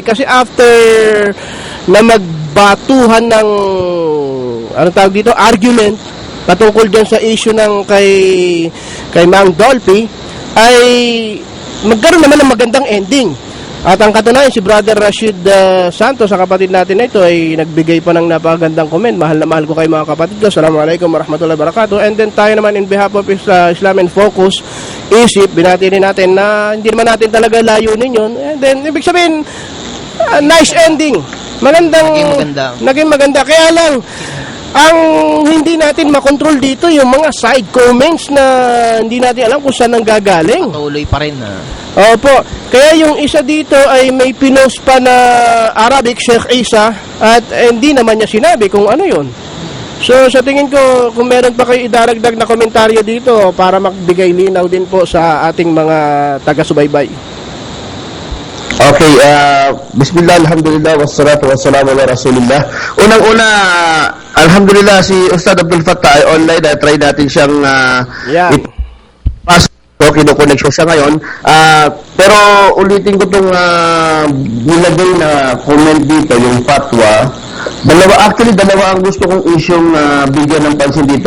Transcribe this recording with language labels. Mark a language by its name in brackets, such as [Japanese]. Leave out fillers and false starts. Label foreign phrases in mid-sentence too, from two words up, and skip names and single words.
[Filipino] Kasi after na magbatuhan ng, anong tawag dito, argument, patungkol dyan sa issue ng kay Mang Dolphy, ay magkaroon naman ng magandang ending. At ang katunayan, si Brother Rashid Santos, ang kapatid natin na ito, ay nagbigay pa ng napakagandang comment. Mahal na mahal ko kayo mga kapatid ko. [Arabic] السلام عليكم ورحمة الله وبركاته. [English] And then [Filipino] tayo naman [English] in behalf of Islam and Focus, [Filipino] isip, binatinin natin na hindi naman natin talaga layunin yun. [English] And then, [Filipino] ibig sabihin, [English] nice ending. [Filipino] Naging maganda. Kaya lang, ang hindi natin makontrol dito yung mga [English] side comments [Filipino] na hindi natin alam kung saan ang gagaling. Tuloy pa rin Opo. Kaya yung isa dito ay may pinost pa na Arabic, Sheikh Isa, at hindi naman niya sinabi kung ano yun. So sa tingin ko, kung meron pa kayo idaragdag na komentaryo dito para magbigay linaw din po sa ating mga taga-subaybay. [Arabic] Okay, بسم الله، الحمد لله، والصلاة والسلام على رسول الله. [Filipino] Unang-una, alhamdulillah, si Ustad Abdul Fattah ay online, try natin siyang ipasok, kinukonect siya ngayon. Pero ulitin ko itong nilagay na comment dito, yung fatwa, Dalawa ang gusto kong isyong bigyan ng pansin dito.